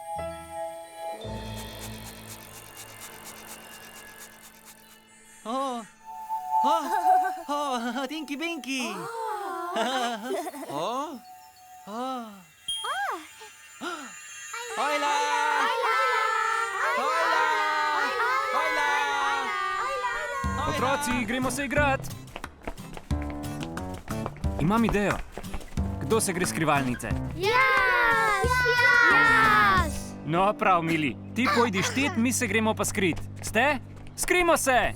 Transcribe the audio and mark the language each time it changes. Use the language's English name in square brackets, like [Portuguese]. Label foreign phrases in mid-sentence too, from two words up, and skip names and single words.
[Slovenian] Oh, Tinky Binky! Oh, oh. Hola! Hola! Hola! Otroci, gremo se igrat. Imam idejo. Kdo se gre skrivalnice? Jaz! No, prav, mili. Ti pojdi štit, mi se gremo pa skrit. Ste? Skrimo se!